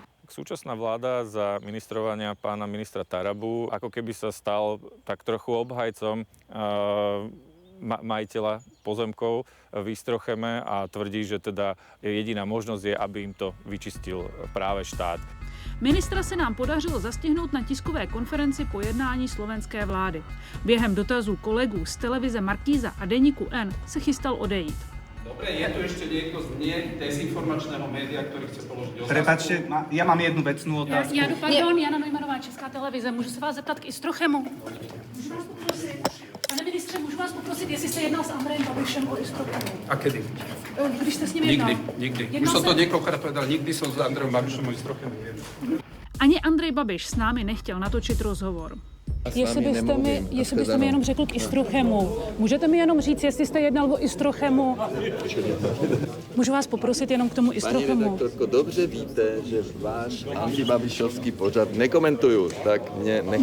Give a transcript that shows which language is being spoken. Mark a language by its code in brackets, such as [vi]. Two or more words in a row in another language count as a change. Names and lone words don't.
[sk] Súčasná vláda za ministrovania pána ministra Tarabu ako keby sa stal tak trochu obhajcom majiteľa pozemkov v Istocheme a tvrdí, že teda jediná možnosť je, aby im to vyčistil práve štát. [cs] Ministra se nám podařilo zastihnout na tiskové konferenci po jednání slovenské vlády. Během dotazů kolegů z televize Markíza a deníku N se chystal odejít. [sk] Dobre, je tu ešte niekto z dezinformačného média, ktorý chce položiť otázku? Prepačte, ja mám jednu vecnú otázku. [cs] Pardon, Jana Neumannová, Česká televize. Můžu se vás zeptat k Istochemu? Můžu vás poprosit? Pane ministře, můžu vás poprosit, jestli jste jednal s Andrejem Babišem o Istochemu? [sk] A kedy? [cs] Když jste s ním jednal. [sk] Nikdy. Už som to niekoľkokrát povedal, nikdy som s Andrejom Babišom o Istochemu nejednal. [cs] Ani Andrej Babiš s námi nechtěl natočit rozhovor. Jestli byste mi jenom řekl k Istochemu. Můžete mi jenom říct, jestli jste jednal o Istochemu? Můžu vás poprosit jenom k tomu Istochemu? Pani redaktorko, dobře víte, že váš antibabišovský pořad nekomentuju, tak mě nechce.